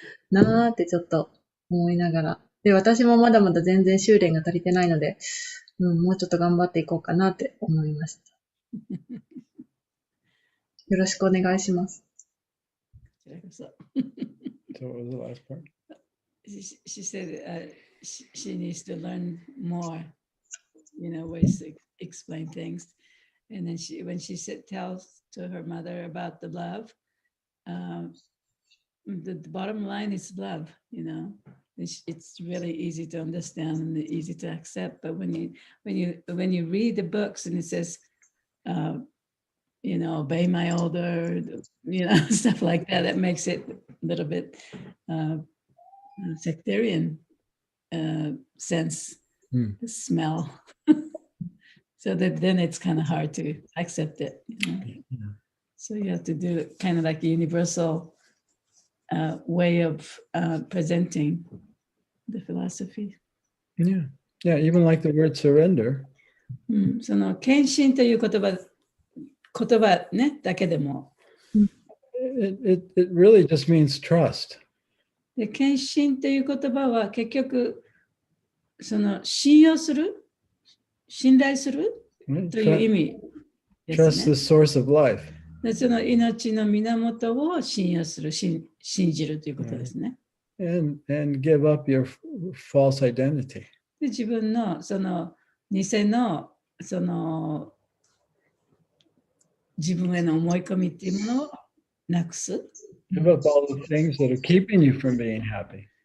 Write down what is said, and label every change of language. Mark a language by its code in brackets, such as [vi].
[ja] なーってちょっと思いながら。で、私もまだまだ全然修練が足りてないので、もうちょっと頑張っていこうかなって思いました。よろしくお願いします。 [en] So what was the last part? She said she needs to learn more, ways to explain things. And then when she tells to her mother about the love, the bottom line is love, It's really easy to understand and easy to accept. But when you read the books and it says, obey my order, stuff like that, that makes it a little bit sectarian sense, the smell. So that then it's kind of hard to accept it. So you have to do kind of like a universal way of presenting the philosophy. Yeah, even like the word surrender. [ja] その献身という言葉ねだけでも。 [en] It really just means trust. [ja] で献身という言葉は結局その信用する、信頼するという意味ですね。 [en] Trust the source of life. [ja] でその命の源を信用する、信じるということですね。 [en] And give up your false identity. [ja] で自分のその偽のその自分への思い込みっていうものをなくす。 [en] Give up all the things that are keeping you from being happy.